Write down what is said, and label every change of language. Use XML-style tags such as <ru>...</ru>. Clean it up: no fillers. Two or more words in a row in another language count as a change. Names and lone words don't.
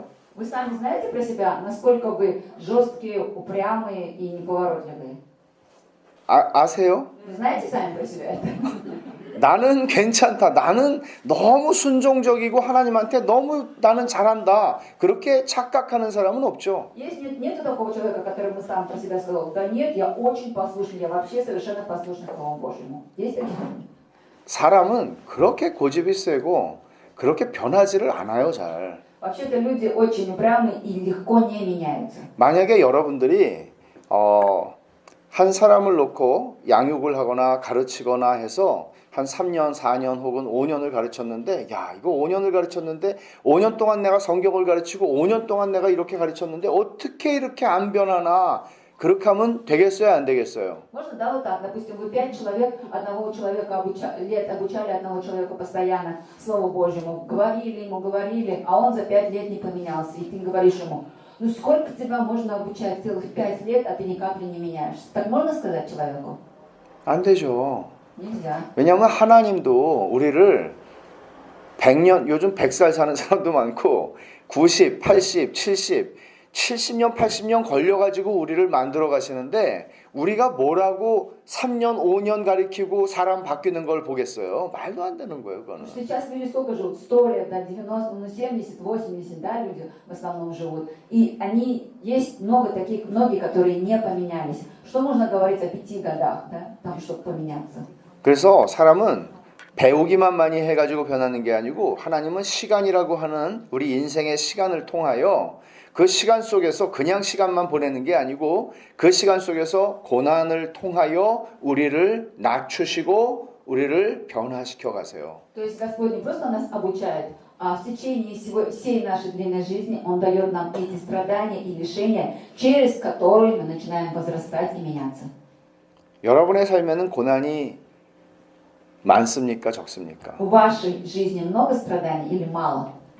<ru>Вы сами знаете про себя, насколько вы жесткие, упрямые и неповоротливые?</ru> <ko>아세요?</ko> <ru>Вы знаете сами про себя это?</ru> <ko>나는 괜찮다. 나는 너무 순종적이고 하나님한테 너무 나는 잘한다. 그렇게 착각하는 사람은 없죠.</ko> <ru>Нету такого человека, который бы сам про себя сказал: да нет, я очень послушный, я вообще совершенно послушный Слову Божьему. Есть такие?</ru> <ko>사람은 그렇게 고집이 세고 그렇게 변하지를 않아요, 잘.</ko> <ru>Вообще-то люди очень упрямые и легко не меняются.</ru> <ko>만약에 여러분들이 한 사람을 놓고 양육을 하거나 가르치거나 해서 한 3년, 4년 혹은 5년을 가르쳤는데 야, 이거 5년을 가르쳤는데 5년 동안 내가 성경을 가르치고 5년 동안 내가 이렇게 가르쳤는데 어떻게 이렇게 안 변하나? 그렇게 하면 되겠어요, 안 되겠어요?</ko> <ru>Можно, да, вот так, допустим, вы 5 человек, одного человека обучали одного человека постоянно Слову Божьему, говорили, а он за 5 лет не поменялся, и ты говоришь ему: ну сколько тебя можно обучать, целых 5 лет, а ты ни капли не меняешься. Так можно сказать человеку?</ru> <ko>안 되죠.</ko> <ru>Нельзя.</ru> <ko>왜냐하면 하나님도 우리를 100년, 요즘 100살 사는 사람도 많고 90, 80, 70년, 80년 걸려가지고 우리를 만들어 가시는데 우리가 뭐라고 3년, 5년 가리키고 사람 바뀌는 걸 보겠어요? 말도 안 되는 거예요, 그거는.</ko> <ru>Сейчас люди сколько живут? 100 лет, да, 90, ну 70, 80, да, люди в основном живут. И есть многие, которые не поменялись. Что можно говорить о 5 годах, да, там, чтобы поменяться?</ru> <ko>그래서 사람은 배우기만 많이 해가지고 변하는 게 아니고 하나님은 시간이라고 하는 우리 인생의 시간을 통하여 그 시간 속에서 그냥 시간만 보내는 게 아니고 그 시간 속에서 고난을 통하여 우리를 낮추시고 우리를 변화시켜 가세요.</ko> <ru>То есть Господь не просто нас обучает, а в течение всей нашей длинной жизни Он дает нам эти страдания и лишения, через которые мы начинаем возрастать и меняться.</ru> <ko>여러분의 삶에는 고난이 많습니까, 적습니까?</ko> <ru>В вашей жизни много страданий или мало?</ru>